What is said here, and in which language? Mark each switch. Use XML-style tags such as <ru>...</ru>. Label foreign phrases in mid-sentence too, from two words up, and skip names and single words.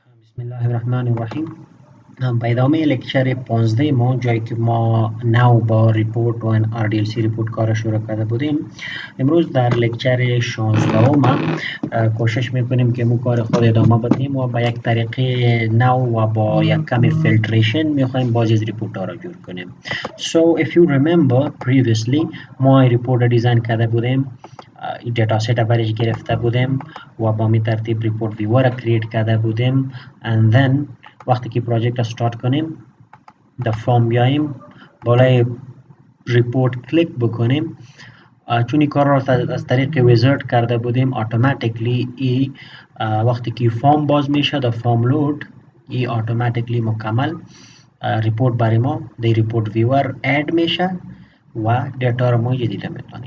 <fa>Bismillahirrahmanirrahim. به ادامه لکچر 15 ما جایی که ما نو با ریپورت و</fa> <en>RDLC report</en> <fa>کار شروع کرده بودیم، امروز در لکچر 16 ما کوشش میکنیم که مو کار خود ادامه بدیم و با یک طریقه نو و با یک کمی فیلتریشن میخوایم باز از ریپورت ها را جور کنیم.</fa> <en>So if you remember previously</en> <fa>ما</fa> <en>report design</en> <fa>کرده بودیم،</fa> <en>data set</en> <fa>برش گرفته بودیم و با می ترتیب</fa> <en>report viewer create</en> <fa>کرده بودیم</fa> <en>and then</en> <fa>وقتی که پروژکت را استارت کنیم در فرم بیاییم بالای ریپورت کلیک بکنیم، چون این کار را از طریق ویزارد کرده بودیم اتوماتیکلی ای وقتی که فرم باز میشه در</fa> <en>form load</en> <fa>ای اتوماتیکلی مکمل ریپورت برای ما در</fa> <en>report viewer add</en> <fa>میشه و دیتا را ما دیده میتونیم.</fa>